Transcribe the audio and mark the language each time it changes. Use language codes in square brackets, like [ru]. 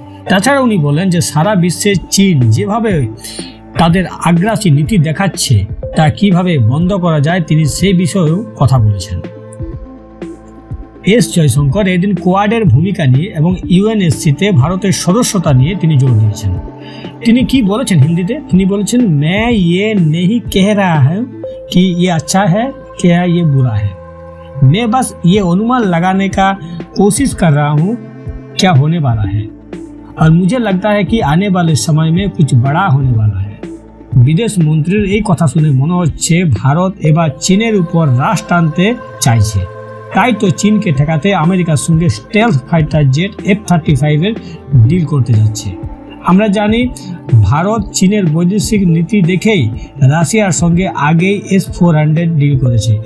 [bn] তাছাড়া উনি বলেন যে সারা বিশ্বে চীন যেভাবে তাদের আগ্রাসী নীতি দেখাচ্ছে তা কিভাবে বন্ধ করা যায় তিনি সেই বিষয়েও কথা বলেছেন। এস জয়শঙ্কর এদিন কোয়াডের ভূমিকা নিয়ে এবং ইউএনএসসিতে ভারতের সদস্যতা নিয়ে তিনি জোর দিয়েছেন। তিনি কি বলেছেন হিন্দিতে? তিনি বলেছেন, [hi] मैं ये नहीं कह रहा हूँ कि ये अच्छा है क्या ये बुरा है, मैं बस ये अनुमान लगाने का कोशिश कर रहा हूँ क्या होने वाला है, और मुझे लगता है कि आने वाले समय में कुछ बड़ा होने वाला है। [bn] বিদেশ মন্ত্রীর এই কথা শুনে মনে হচ্ছে ভারত এবার চীনের উপর রাশ টানতে চাইছে। তাই তো চীনকে ঠেকাতে আমেরিকার সঙ্গে স্টেলথ ফাইটার জেট F-35 এর ডিল করতে যাচ্ছে। আমরা জানি ভারত চীনের বৈদেশিক নীতি দেখেই রাশিয়ার সঙ্গে আগেই S-400 ডিল করেছে।